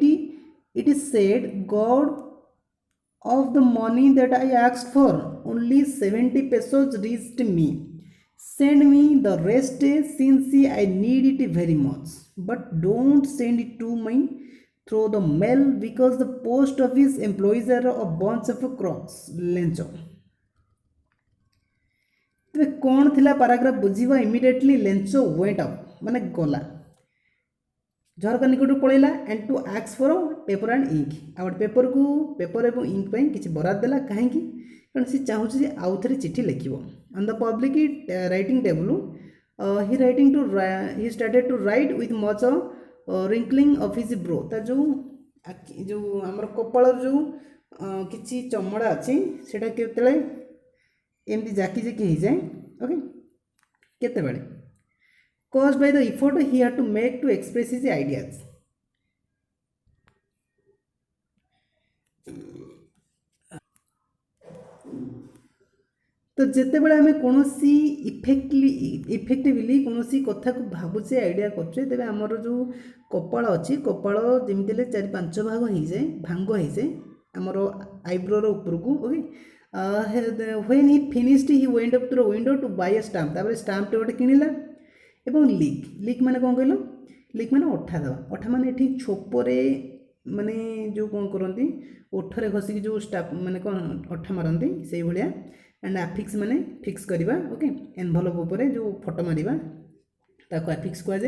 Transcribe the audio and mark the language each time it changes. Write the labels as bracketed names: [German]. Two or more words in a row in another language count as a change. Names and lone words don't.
[English] It is said, God, of the money that I asked for, only 70 pesos reached me. Send me the rest since I need it very much. But don't send it to me through the mail because the post office employees are a bunch of crooks. Lencho. [Odia] ତେବେ କ'ଣ ଥିଲା ପାରାଗ୍ରାଫ ବୁଝିବା। [English] immediately Lencho went up [Odia] ମାନେ ଗଲା, ଝରକା ନିକଟକୁ ପଳେଇଲା [English] and to ask for paper and ink. [Odia] ଆଉ ଗୋଟେ ପେପର ଏବଂ ଇଙ୍କ ପାଇଁ କିଛି ବରାଦ ଦେଲା। କାହିଁକି? କାରଣ ସେ ଚାହୁଁଛି ଯେ ଆଉ ଥରେ ଚିଠି ଲେଖିବ। [English] on the public writing table he started to write with much wrinkling of his brow. [Odia] ତା ଯେଉଁ ଆମର କପାଳର ଯେଉଁ କିଛି ଚମଡ଼ା ଅଛି ସେଇଟା କେତେବେଳେ ଏମିତି ଜାକି ଜାକି ହେଇଯାଏ। [English] ଓକେ, କେତେବେଳେ caused by the effort he had to make to express his ideas. [Odia] तो ଯେତେବେଳେ ଆମେ କୌଣସି ଇଫେକ୍ଟିଭଲି କୌଣସି କଥାକୁ ଭାବୁଛେ, ଆଇଡ଼ିଆ କରୁଛେ, ତେବେ ଆମର ଯେଉଁ କପାଳ ଅଛି, କପାଳ ଯେମିତି ହେଲେ 4-5 ଭାଗ ହେଇଯାଏ, ଭାଙ୍ଗ ହେଇଯାଏ ଆମର ଆଇବ୍ରୋର ଉପରକୁ। [English] ଓକେ, when he finished he went up to the window to buy a stamp. [Odia] ତାପରେ ଷ୍ଟାମ୍ପଟେ ଗୋଟେ କିଣିଲା ଏବଂ ଲିକ୍ ମାନେ କ'ଣ କହିଲ? ଲିକ୍ ମାନେ ଅଠା ଦେବା। ଅଠା ମାନେ ଏଠି ଛୋପରେ ମାନେ ଯେଉଁ କ'ଣ କରନ୍ତି ଓଠରେ ଘଷିକି ଯେଉଁ ମାନେ କ'ଣ ଅଠା ମାରନ୍ତି ସେଇଭଳିଆ। [English] and affix [Odia] ମାନେ ଫିକ୍ସ କରିବା। ଓକେ, ଏନଭଲପ ଉପରେ ଯେଉଁ ଫଟୋ ମାରିବା ତାକୁ ଆଫିକ୍ସ କୁହାଯାଏ।